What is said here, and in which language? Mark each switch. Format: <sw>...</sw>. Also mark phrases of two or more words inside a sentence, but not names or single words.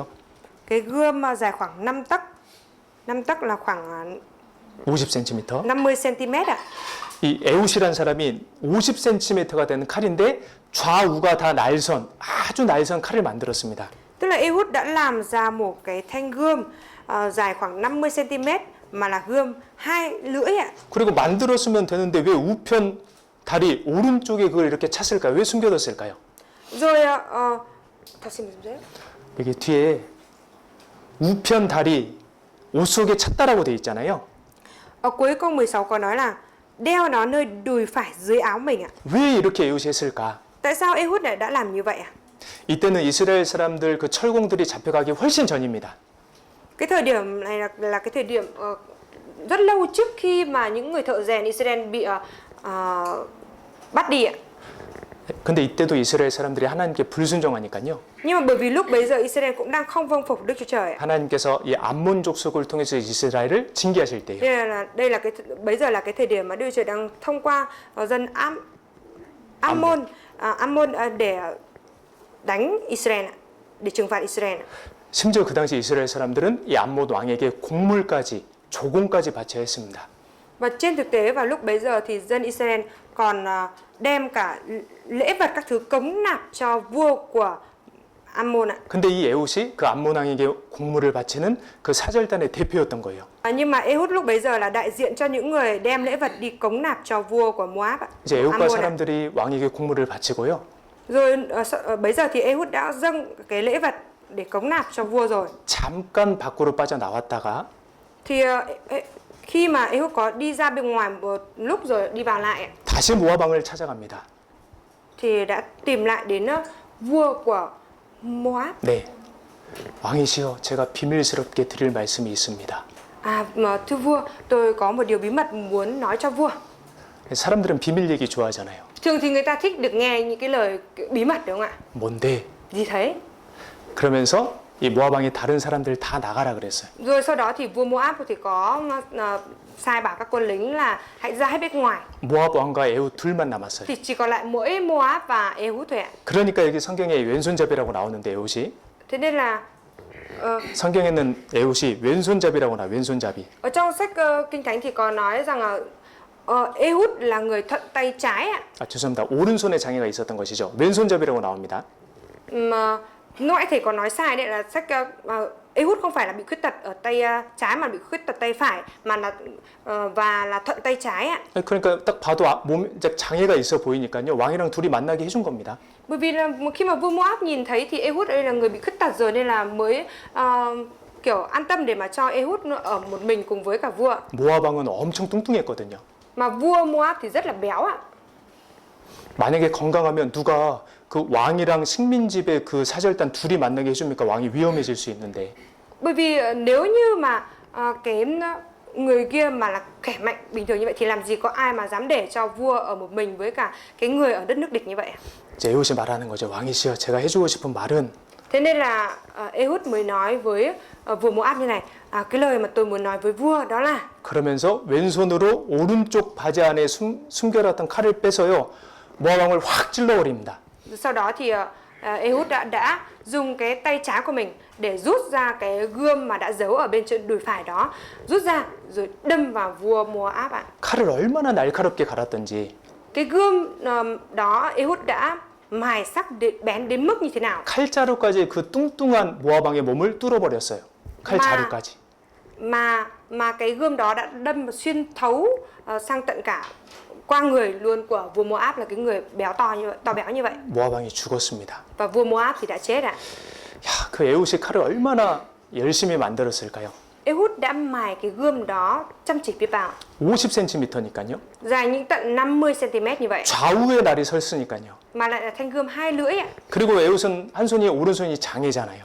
<vi>Cái gươm dài khoảng 5 tấc. 5 tấc là khoảng 50cm. 50cm ạ.</vi> <ko>이 에훗이란 사람이 50cm가 되는 칼인데 좌우가 다 날선, 아주 날선 칼을 만들었습니다.</ko> <vi>Tức là Ehud đã làm ra một cái thanh gươm dài khoảng 50 cm mà là gươm hai lưỡi ạ.</vi> <ko>그리고 만들었으면 되는데 왜 우편 다리 오른쪽에 그걸 이렇게 찼을까요? 왜 숨겨뒀을까요? Rồi 다시 말씀해주세요. 여기 뒤에 우편 다리 옷 속에 찼다라고 돼 있잖아요.</ko> <vi>Ở cuối câu 16 có nói là đeo nó nơi đùi phải dưới áo mình ạ.</vi> <ko>왜 이렇게 에훗이 했을까?</ko> <vi>Tại sao Ehud đã làm như vậy ạ?</vi> <ko>이때는 이스라엘 사람들 그 철공들이 잡혀가기 훨씬 전입니다.</ko> <vi>Cái thời điểm này là cái thời điểm rất lâu trước khi mà những người thợ rèn Israel bị bắt đi ạ.</vi> <ko>근데 이때도 이스라엘 사람들이 하나님께 불순종하니까요.</ko> <vi>Nhưng mà bởi vì lúc bấy giờ Israel cũng đang không vâng phục Đức Chúa Trời ạ.</vi> <ko>하나님께서 이 암몬 족속을 통해서 이스라엘을 징계하실 때요.</ko> <vi>Đây là cái bấy giờ là cái thời điểm mà Đức Chúa Trời đang thông qua dân Ammon để đánh Israel ạ, để trừng phạt Israel ạ.</vi> <ko>심지어 그 당시 이스라엘 사람들은 이 암몬 왕에게 곡물까지 조공까지 바쳐야 했습니다.</ko> <vi>Và trên thực tế vào lúc bấy giờ thì dân Israel còn đem cả lễ vật các thứ cống nạp cho vua của Ammon ạ.</vi> <ko>근데 이 에훗이 그 암몬 왕에게 곡물을 바치는 그 사절단의 대표였던 거예요.</ko> <vi>Nhưng mà Ehud lúc bấy giờ là đại diện cho những người đem lễ vật đi cống nạp cho vua của Moab ạ.</vi> <ko>이제 에훗과 사람들이 왕에게 곡물을 바치고요.</ko> <vi>Rồi bấy giờ thì Ehud đã dâng cái lễ vật để cống nạp cho vua rồi.</vi> <ko>잠깐 밖으로 빠져나왔다가</ko> <vi>Thì khi mà Ehud có đi ra bên ngoài một lúc rồi đi vào lại</vi> <ko>다시 모압 왕을 찾아갑니다.</ko> <vi>thì đã tìm lại đến vua của Moab.</vi> <ko>네. 왕이시여, 제가 비밀스럽게 드릴 말씀이 있습니다.</ko> <vi>Mà thưa vua, tôi có một điều bí mật muốn nói cho vua.</vi> <ko>사람들은 비밀 얘기 좋아하잖아요.</ko> <vi>Thường thì người ta thích được nghe những cái lời bí mật đúng không ạ?</vi> <ko>뭔데?</ko> <vi>Gì thế?</vi> <ko>그러면서 이 모압 왕이 다른 사람들 다 나가라 그랬어요.</ko> <vi>Rồi sau đó thì vua Moab thì có sai bảo các quân lính là hãy ra hết bên ngoài.</vi> <ko>모압 왕과 에훗 둘만 남았어요.</ko> <vi>Thì chỉ còn lại mỗi Moab và Ehud thôi ạ.</vi> <ko>그러니까 여기 성경에 왼손잡이라고 나오는데 에훗이</ko> <vi>Thế nên là</vi> <ko>성경에는 에훗이 왼손잡이라고 나와요. 왼손잡이.</ko> <vi>ở trong sách Kinh Thánh thì có nói rằng là Ehud là người thuận tay trái ạ.</vi> <ko>죄송합니다. 오른손에 장애가 있었던 것이죠. 왼손잡이라고 나옵니다.</ko> <vi>Mà ngoại thể có nói sai đấy, là sách Ehud không phải là bị khuyết tật ở tay trái mà bị khuyết tật tay phải, mà là và là thuận tay trái ạ.</vi> <ko>그러니까 딱 봐도 몸 장애가 있어 보이니까요. 왕이랑 둘이 만나게 해준 겁니다.</ko> <vi>Bởi vì là khi mà vua Moab nhìn thấy thì Ehud đây là người bị khuyết tật rồi, nên là mới kiểu an tâm để mà cho Ehud ở một mình cùng với cả vua.</vi> <ko>모압 왕은 엄청 뚱뚱했거든요.</ko> <vi>Mà vua Moab thì rất là béo ạ.</vi> <ko>만약에 건강하면 누가 그 왕이랑 식민지배 그 사절단 둘이 만나게 해줍니까? 왕이 위험해질 수 있는데.</ko> <vi>Bởi vì nếu như mà cái người kia mà là khỏe mạnh bình thường như vậy thì làm gì có ai mà dám để cho vua ở một mình với cả cái người ở đất nước địch như vậy.</vi> <ko>이제 에훗이 말하는 거죠. 왕이시여, 제가 해주고 싶은 말은</ko> <vi>Thế nên là Ehud mới nói với vua Moab như này, cái lời mà tôi muốn nói với vua đó là.</vi> <ko>그러면서 왼손으로 오른쪽 바지 안에 숨겨놨던 칼을 빼서요. 모압 왕을 확 찔러버립니다.</ko> <vi>Sau đó thì Ehud đã dùng cái tay trái của mình để rút ra cái gươm mà đã giấu ở bên trên đùi phải đó, rút ra rồi đâm vào vua Moab ạ.</vi> <ko>칼을 얼마나 날카롭게 갈았던지.</ko> <vi>Cái gươm đó Ehud đã mài sắc bén đến mức như thế nào?</vi> <ko>칼자루까지 그 뚱뚱한 모압 왕의 몸을 뚫어버렸어요. 칼자루까지.</ko> <vi>Mà cái gươm đó đã đâm xuyên thấu sang tận cả qua người luôn của vua Moab, là cái người béo to béo như vậy.</vi> <ko>모압 왕이 죽었습니다.</ko> <vi>Và vua Moab thì đã chết ạ.</vi> <ko>야, 그 에훗이 칼을 얼마나 열심히 만들었을까요?</ko> <vi>Ehud đã mài cái gươm đó chăm chỉ biết bao.</vi> <ko>50cm니까요.</ko> <vi>Dài những tận 50 cm như vậy.</vi> <ko>좌우에 날이 섰으니까요.</ko> <vi>Mà lại là thanh gươm hai lưỡi ạ.</vi> <ko>그리고 에훗은 한 손이 오른손이 장애잖아요.</ko>